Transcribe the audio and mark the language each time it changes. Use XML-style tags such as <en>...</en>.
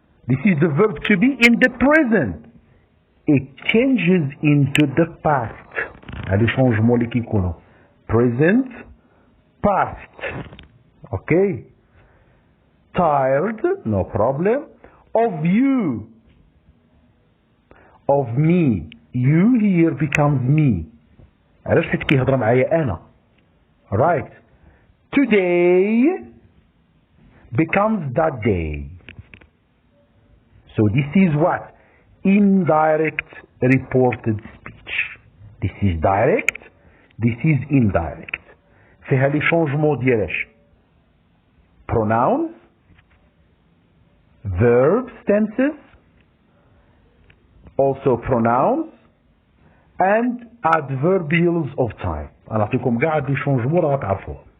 <en>This is the verb to be in the present. It changes into the past.</en> <ar>هادو شونجمون اللي كيكونوا</ar> <en>present past. okay. Tired, no problem. Of you, of me. You here becomes me.</en> <ar>علاش؟ حيت كيهضر معايا انا.</ar> <en>right. Today becomes that day. So this is what? Indirect reported speech. This is direct, this is indirect.</en> <ar>فيها لي شونجمون ديالاش؟</ar> <en>pronouns, verbs, tenses, also pronouns, and adverbials of time.</en> <ar>أنا أعطيكم قاع هاد لي شونجمون راه تعرفوهم.</ar>